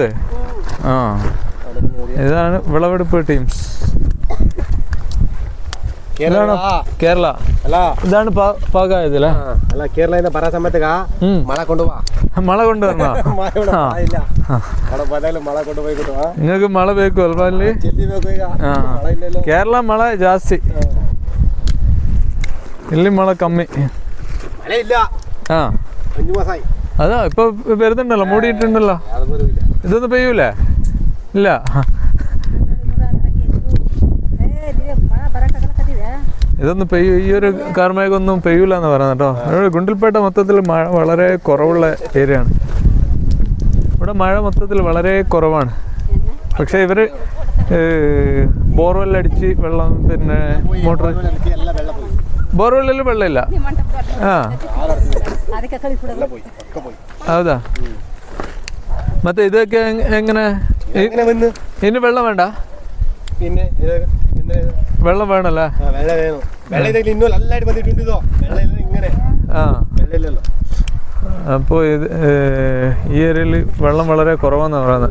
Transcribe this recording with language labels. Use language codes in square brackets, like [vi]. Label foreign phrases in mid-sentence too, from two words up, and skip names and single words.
[ml] ആ, ഇതാണ് വിളവെടുപ്പ് ടീംസ്. ഇതാണ് കേരള. ഇതാണ് പാകായതല്ലേ? അല്ല, കേരള പറയാൻ സമയത്ത് മഴ കൊണ്ടുപോവാ. മഴ കൊണ്ടുവരണോ? നിങ്ങൾക്ക് മഴ [kn] ಬೇಕು ಅಲ್ವಾ ಅಲ್ಲಿ? ಕೇರಳ ಮಳೆ ಜಾಸ್ತಿ, ಇಲ್ಲಿ ಮಳೆ ಕಮ್ಮಿ. [ml] അതാ ഇപ്പൊ വരുന്നുണ്ടല്ലോ, മൂടിയിട്ടുണ്ടല്ലോ. ഇതൊന്നും പെയ്യൂലേ? ഇല്ല. ഇതൊന്നും ഈ ഒരു കാർമേഘമൊന്നും പെയ്യൂല എന്ന് പറയുന്നത് കേട്ടോ. ഗുണ്ടിൽപേട്ട മൊത്തത്തിൽ മഴ വളരെ കുറവുള്ള ഏരിയ ആണ്. ഇവിടെ മഴ മൊത്തത്തിൽ വളരെ കുറവാണ്. പക്ഷെ ഇവര് ബോർവെല്ലടിച്ച് വെള്ളം, പിന്നെ മോട്ടർ, ബോർവെല്ലിൽ വെള്ളമില്ല. ആ, [kn] ಹೌದಾ? ಮತ್ತೆ ಇದಕ್ಕೆ [ml] എങ്ങനെ ഇനി വെള്ളം വേണ്ട? പിന്നെ വെള്ളം വേണല്ലേ? അപ്പോൾ ഇത് ഈ ഏരിയയിൽ വെള്ളം വളരെ കുറവാന്നാണ് പറയുന്നത്.